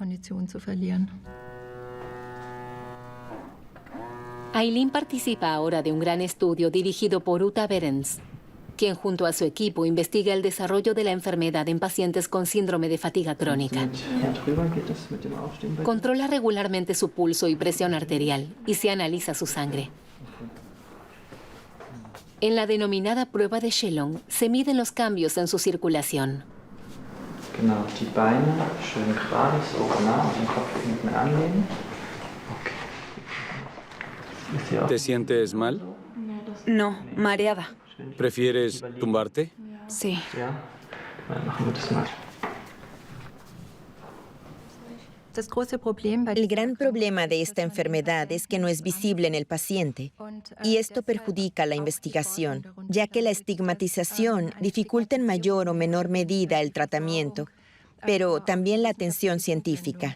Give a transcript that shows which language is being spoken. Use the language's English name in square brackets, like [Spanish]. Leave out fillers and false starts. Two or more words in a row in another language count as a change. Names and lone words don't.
[Spanish] Aileen participa ahora de un gran estudio dirigido por Uta Behrens, quien junto a su equipo investiga el desarrollo de la enfermedad en pacientes con síndrome de fatiga crónica. Controla regularmente su pulso y presión arterial y se analiza su sangre. En la denominada prueba de Shelong se miden los cambios en su circulación. [German] Genau, die Beine schön gerade, so genau, den Kopf hinten anlehnen. [Spanish] ¿Te sientes mal? No, mareada. ¿Prefieres tumbarte? Sí. [German] Ja, dann machen wir das mal. [Spanish] El gran problema de esta enfermedad es que no es visible en el paciente, y esto perjudica la investigación, ya que la estigmatización dificulta en mayor o menor medida el tratamiento, pero también la atención científica.